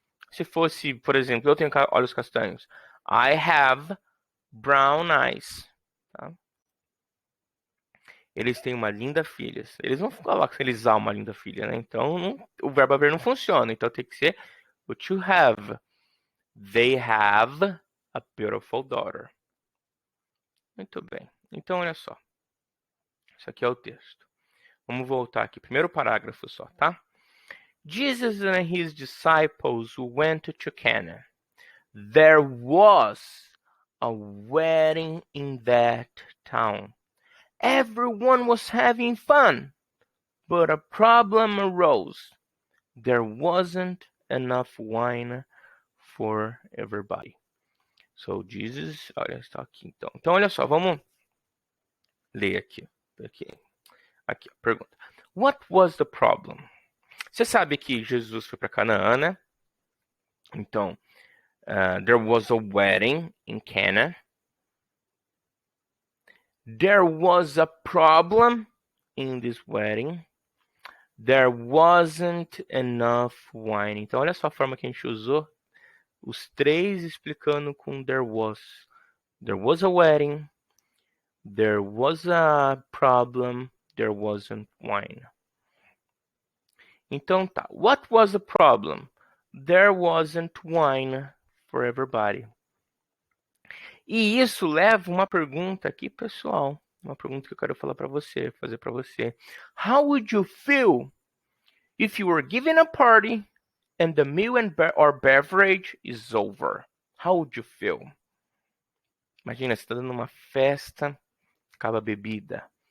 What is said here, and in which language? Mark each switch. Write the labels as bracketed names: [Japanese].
[Portuguese] Se fosse, por exemplo, eu tenho olhos castanhos. [English] I have brown eyes. [Portuguese] Tá? Eles têm uma linda filha. Eles vão falar que eles há uma linda filha, né? Então o verbo haver não funciona. Então tem que ser o to have. [English] They have a beautiful daughter. [Portuguese] Muito bem. Então olha só. Isso aqui é o texto. Vamos voltar aqui. Primeiro parágrafo só, tá? [English] Jesus and his disciples went to Cana. There was a wedding in that town. Everyone was having fun, but a problem arose. There wasn't enough wine for everybody. So Jesus, [Portuguese] olha, está aqui então. Então olha só, vamos ler aqui. Aqui, pergunta. [English] What was the problem? [Portuguese] Você sabe que Jesus foi para Canaã, né? Então, [English] there was a wedding in Cana. There was a problem in this wedding. There wasn't enough wine. [Portuguese] Então, olha só a forma que a gente usou. Os três explicando com there was. [English] There was a wedding. There was a problem. There wasn't wine. [Portuguese] Então tá. [English] What was the problem? There wasn't wine for everybody. [Portuguese] E isso leva uma pergunta aqui, pessoal. Uma pergunta que eu quero falar para você, fazer para você. [English] How would you feel if you were given a party and the meal or beverage is over? How would you feel? [Portuguese] Imagina, você está dando uma festa, acaba a bebida.